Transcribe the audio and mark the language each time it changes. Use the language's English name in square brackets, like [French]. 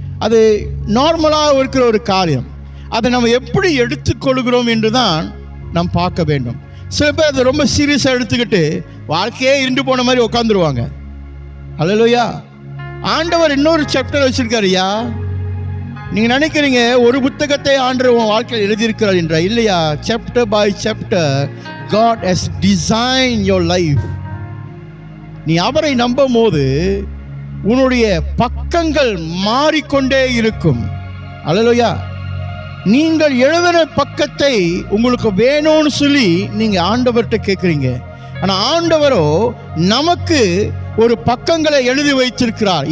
[Tamil] அது நார்மலாக இருக்கிற ஒரு காரியம். அதை நம்ம எப்படி எடுத்துக்கொள்கிறோம் என்று தான் நாம் பார்க்க வேண்டும். சில பேர் அதை ரொம்ப சீரியஸாக எடுத்துக்கிட்டு வாழ்க்கையே இருண்டு போன மாதிரி உட்காந்துருவாங்க. ஹல்லேலூயா. ஆண்டவர் இன்னொரு சாப்டர் வச்சிருக்காருயா. நீங்கள் நினைக்கிறீங்க ஒரு புத்தகத்தை ஆண்டவர் உன் வாழ்க்கையில் எழுதியிருக்கிறார் என்ற. இல்லையா. [English] Chapter by chapter God has designed your life. [Tamil] நீ அவரை நம்பும் போது உன்னுடைய பக்கங்கள் மாறிக்கொண்டே இருக்கும். ஹல்லேலூயா. நீங்கள் எழுதின பக்கத்தை உங்களுக்கு வேணும்னு சொல்லி நீங்கள் ஆண்டவர்கிட்ட கேட்குறீங்க. ஆனால் ஆண்டவரோ நமக்கு ஒரு பக்கங்களை எழுதி வைத்திருக்கிறார்.